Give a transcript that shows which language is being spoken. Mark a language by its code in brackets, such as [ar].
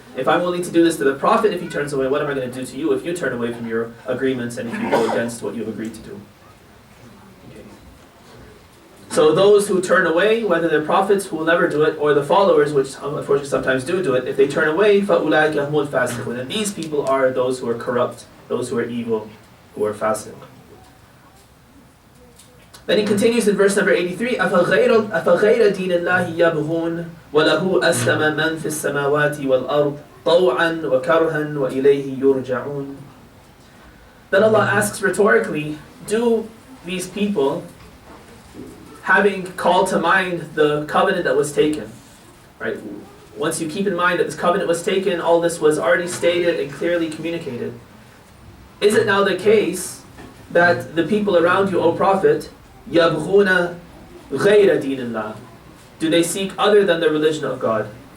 [en] If I'm willing to do this to the Prophet if he turns away, what am I going to do to you if you turn away from your agreements and if you go against what you've agreed to do? Okay. So those who turn away, whether they're prophets who will never do it, or the followers, which unfortunately sometimes do it, if they turn away, [ar] فَأُولَٰئِكَ هُمُ الْفَاسِقُونَ. [en] And these people are those who are corrupt, those who are evil, who are fasiq. Then he continues in verse number 83, [ar] أَفَغَيْرَ دِينِ اللَّهِ يَبْغُونَ وَلَهُ أَسْلَمَ مَنْ فِي السَّمَاوَاتِ وَالْأَرْضِ طَوْعًا وَكَرْهًا وَإِلَيْهِ يُرْجَعُونَ. [en] Then Allah asks rhetorically, do these people, having called to mind the covenant that was taken, right? Once you keep in mind that this covenant was taken, all this was already stated and clearly communicated. Is it now the case that the people around you, O Prophet, [ar] يَبْغُونَ غَيْرَ دِينِ اللَّهِ, [en] do they seek other than the religion of God?